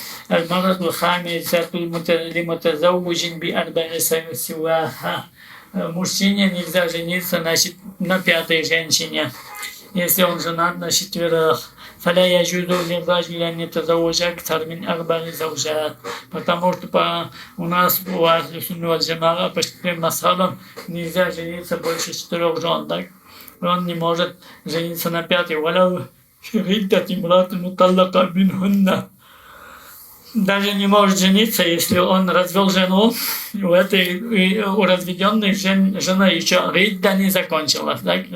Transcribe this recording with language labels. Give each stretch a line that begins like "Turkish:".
Arabic: المرأة الخامسة لمتزوج بأربع سواها.
Russian: Мужчине нельзя жениться, значит, на пятой женщине. Если он женат на 4.
Arabic: فلا يجوز للرجل أن يتزوج أكثر من 4 زوجات.
Russian: Потому что у нас у Ахлюс-Сунна валь-Джамаа по 4 масхабам нельзя жениться больше 4 жен, так? Он не может жениться на 5.
Arabic: وَلَوْ شِرِدَّتْ امْرَأَةٌ مُطَلَّقَةٌ مِنْهُنَّ.
Russian: Даже не может жениться, если он развел жену, у разведенной жена еще ридда не закончилась, так?